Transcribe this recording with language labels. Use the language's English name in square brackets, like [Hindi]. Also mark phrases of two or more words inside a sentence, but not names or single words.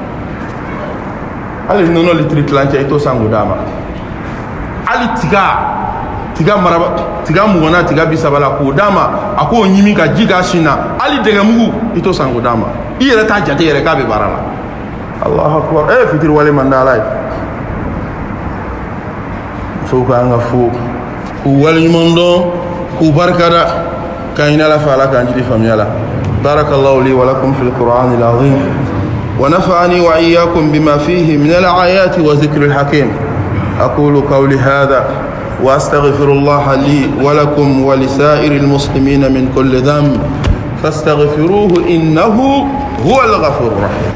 [Bambara] hali nɔnɔ litiri tilancɛ i t'o san k'o d'a ma hali tiga maraba tiga mugana tiga 30 la k'o d'a ma a k'o ɲimi ka ji k'a sin na hali dɛgɛmugu i t'o san k'o d'a ma i yɛrɛ t'a jate yɛrɛ k'a bɛ baara la [Arabic] الله أكبر [Bambara] fitiri wale man da ala ye musow k'an ka fo k'u waleɲuman dɔn k'u barikada k'an ɲini ala fɛ ala k'an jiri faamuya la [Arabic] بارك الله لي ولكم في القرآن العظيم ونفعني وإياكم بما فيه من الآيات والذكر الحكيم أقول قولي هذا وأستغفر الله لي ولكم ولسائر المسلمين من كل ذنب فاستغفروه إنه هو الغفور الرحيم